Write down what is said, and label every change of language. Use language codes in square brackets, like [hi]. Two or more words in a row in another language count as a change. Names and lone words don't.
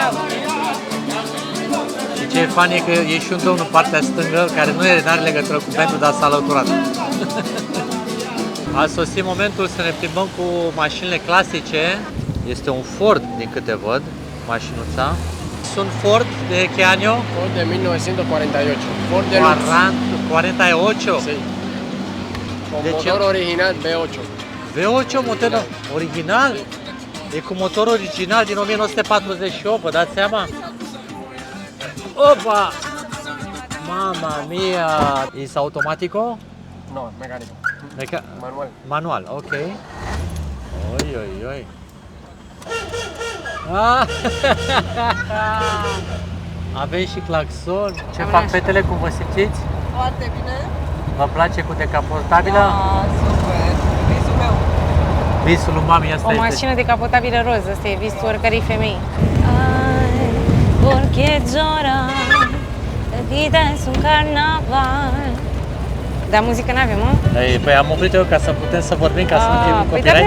[ro] Și ce e funny e că e și un domn în partea stângă care nu are legătură cu bandul, dar s-a alăturat. A sosit momentul să ne plimbăm cu mașinile clasice. Este un Ford, din câte văd, mașinuța. [es] Sunt Ford de ce año? Ford de 1948. Ford de lux. 48? Sí. Con ¿De motor qué? original V8. V8 motor original? [ro] E cu motor original din 1948, vă dați seama? [it] Opa! Mamma mia! E automatico? [es] No, mecánico. Manual. Manual, ok. Oi, oi, oi. [ro] Ah! Avem și claxon. Ce fac fetele, cum vă simțiți? Foarte bine. Vă place cu decapotabilă? Da, super. Visul meu. Visul lui mami asta O este. mașină decapotabilă roz, ăsta e visul oricărei femei. Ai, [es] porque llorar, vida es un carnaval. [ro] Dar muzică n-avem, mă? Păi am oprit eu ca să putem să vorbim, ca să nu fie cu Păi copyright.